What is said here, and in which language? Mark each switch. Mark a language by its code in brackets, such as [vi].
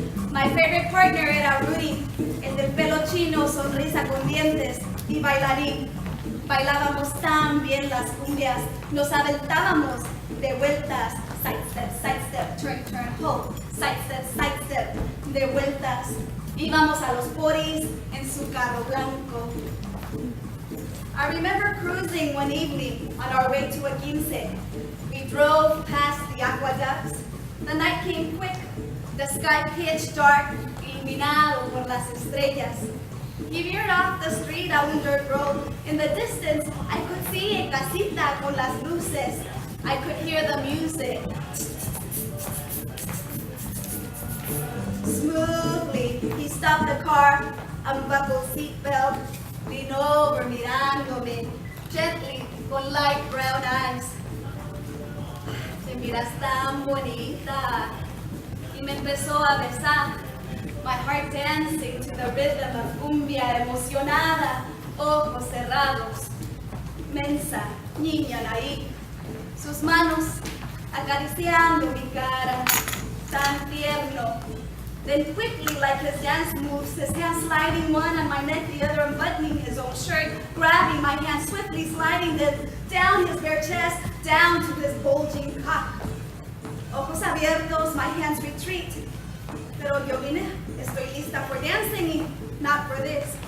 [en] My favorite partner [es] era Rudy, el del pelo chino, sonrisa con dientes y bailarín. Bailábamos tan bien las cumbias, nos aventábamos de vueltas. [en] Side step, turn, turn, ho. Side step, [es] de vueltas. Íbamos a los poris en su carro blanco. [en] I remember cruising one evening on our way to a quince. We drove past the aqueducts. The night came quick, the sky pitch dark, [es] iluminado por las estrellas. [en] He veered off the street a un dirt road. In the distance, I could see a [es] casita con las luces. [en] I could hear the music. Smoothly, he stopped the car, unbuckled seatbelt, leaned over [es] mirándome, [en] gently, con light brown eyes. [es] Te miras tan bonita. Y me empezó a besar, [en] my heart dancing to the rhythm of cumbia, [es] emocionada, ojos cerrados. Mensa, niña naive, sus manos acariciando mi cara, tan tierno. [en] Then quickly, like his dance moves, his hand sliding one on my neck, the other unbuttoning his own shirt, grabbing my hand, swiftly sliding them down his bare chest, down to his bulging cock. [es] Ojos abiertos, [en] my hands retreat. [es] Pero yo vine, estoy lista [en] for dancing [es] y [en] not for this.